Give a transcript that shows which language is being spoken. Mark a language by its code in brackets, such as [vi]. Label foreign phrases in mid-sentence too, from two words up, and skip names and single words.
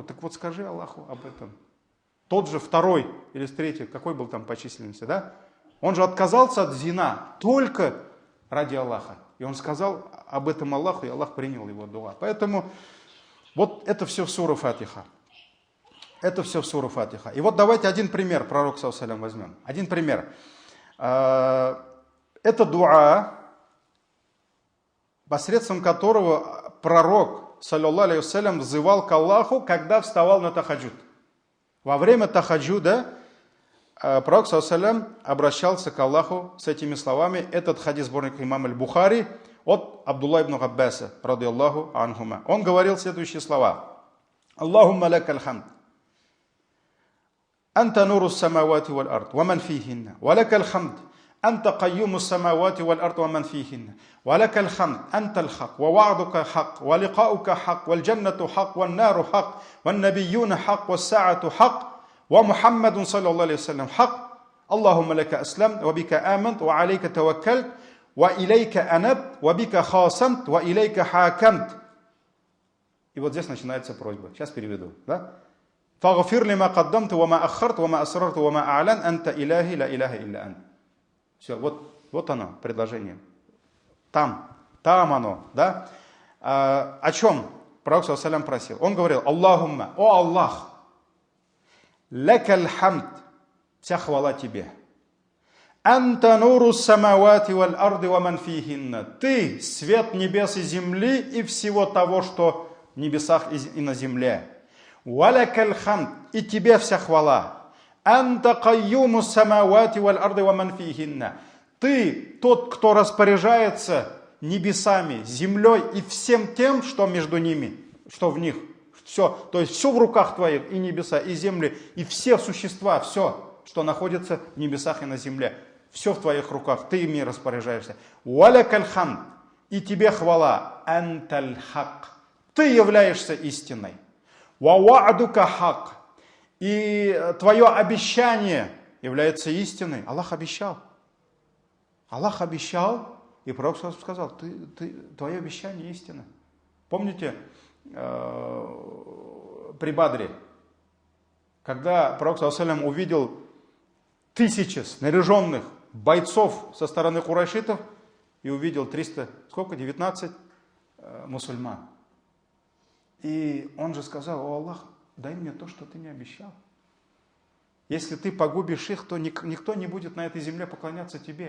[ru] Так вот скажи Аллаху об этом. Тот же второй или третий, какой был там по численности, да? Он же отказался от зина только ради Аллаха. И он сказал об этом Аллаху, и Аллах принял его дуа. Поэтому вот это все в суре Фатиха. Это все в суре Фатиха. И вот давайте один пример пророк [ar] صلى الله عليه وسلم [ru] возьмем. Один пример. Это дуа, посредством которого пророк [ar] صلى الله عليه وسلم [ru] взывал к Аллаху, когда вставал на тахаджуд. Во время тахаджуда пророк [ar] صلى الله عليه وسلم [ru] обращался к Аллаху с этими словами. Этот хадис сборник имам аль-Бухари от Абдулла ибн Аббаса, [ar] رضي الله عنهما. [ru] Он говорил следующие слова. [ar] اللهم لك الحمد. أنت نور السماوات والأرض ومن فيهن ولك الحمد أنت قيوم السماوات والأرض ومن فيهن ولك الحمد أنت الحق ووعدك حق ولقاؤك حق والجنة حق والنار حق والنبيون حق والساعة حق ومحمد صلى الله عليه وسلم حق اللهم لك أسلمت وبك آمنت وعليك توكلت وإليك أنبت وبك خاصمت وإليك حاكمت. [ru] И вот здесь начинается просьба. Сейчас переведу, да? [ar] فاغفر لما قدمت وما أخرت وما أسررت وما أعلن أنت إلهي لا إله إلا أنت. [ru] Все, вот оно, предложение. Там оно, да? О чем пророк [ar] صلى الله عليه وسلم [ru] просил? Он говорил: Аллахумма, о Аллах, [ar] لك الحمد, [ru] вся хвала тебе. [ar] أنت نور السماوات والأرض ومن فيهن. [ru] Ты свет небес и земли и всего того, что в небесах и на земле. [ar] ولك الحمد, [ru] и тебе вся хвала. [ar] أنت قيوم السماوات والأرض ومن فيهن. [ru] Ты тот, кто распоряжается небесами, землей и всем тем, что между ними, что в них. Все, то есть все в руках твоих, и небеса, и земли, и все существа, все, что находится в небесах и на земле. Все в твоих руках, ты ими распоряжаешься. [ar] ولك الحمد, [ru] и тебе хвала. [ar] أنت الحق, [ru] ты являешься истиной. [ar] ووعدك حق, [ru] и твое обещание является истиной. Аллах обещал. Аллах обещал, и пророк сказал: твое обещание истина. Помните при Бадре, когда пророк [ar] صلى الله عليه وسلم [ru] увидел тысячи снаряженных бойцов со стороны курайшитов и увидел 19 мусульман. И он же сказал: о Аллах, дай мне то, что ты мне обещал. Если ты погубишь их, то никто не будет на этой земле поклоняться тебе.